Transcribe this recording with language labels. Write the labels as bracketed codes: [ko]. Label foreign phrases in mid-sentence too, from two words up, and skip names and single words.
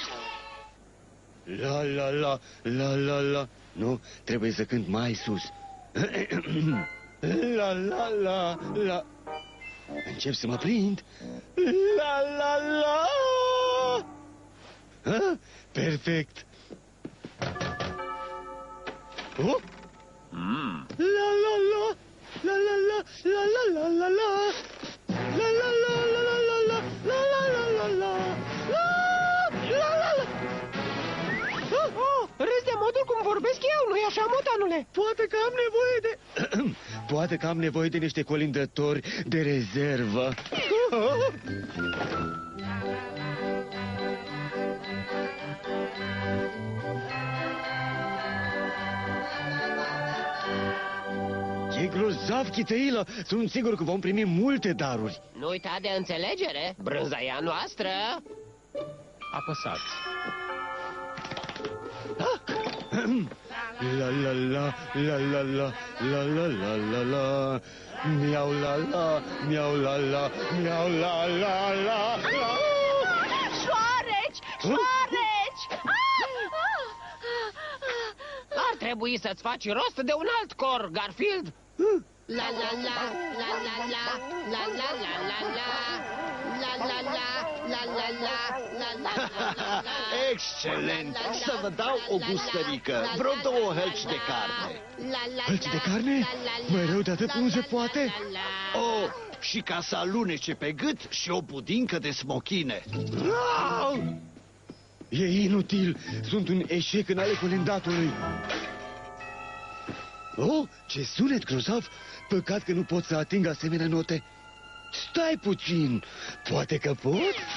[ro] La la la la la la. Nu, trebuie să cânt mai sus. La la la la. Încep să mă prind. La la la. Perfect. Oh? La la la la la la la la la la la. La la la la la la la la la la la la la la la. Râzi de modul cum vorbesc eu, nu-i așa, motanule? Poate că am nevoie de... Poate că am nevoie de niște colindători de rezervă. E grozav, Chiteilă! Sunt sigur că vom primi multe daruri. Nu uita de înțelegere, brânza e a noastră. Apăsați. La la la la la la la la la la la. Miau la la, miau la la, miau la la la. Șoareci! Șoareci! Ar trebui să-ți faci rost de un alt cor, Garfield. La la la, la la la, la la la la la. La la la, la la la, la la la la. Excelent! Să vă dau o gustărică, vreo 2 hălci de carne. Hălți de carne? Mai rău de atât nu se poate? Oh, și ca să alunece pe gât și o budincă de smochine. Au! E inutil, sunt un eșec în ale colindatului. Oh, ce sunet grozav! Păcat că nu pot să ating asemenea note. Stai puțin, poate că pot?